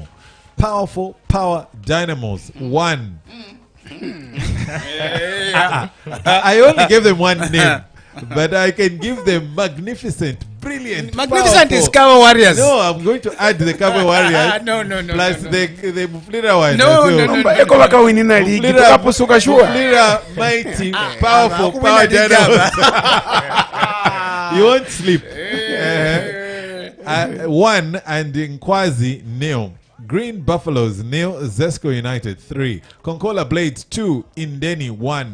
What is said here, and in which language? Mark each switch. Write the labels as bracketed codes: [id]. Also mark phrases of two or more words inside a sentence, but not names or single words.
[en] Powerful Power Dynamos 1. I only gave them one name, but I can give them Magnificent, Brilliant, Magnificent Powerful. is Cover Warriors. No, I'm going to add the Cover Warriors. No. Plus the Muflira one. No. [bem] eko bakawinina ligi tukapusuka sure [en] Muflira, Mighty, Powerful Power Dynamos. You won't sleep. 1 and Nkwazi 0. Green Buffaloes 0, Zesco United 3. Konkola Blades 2, Indeni 1.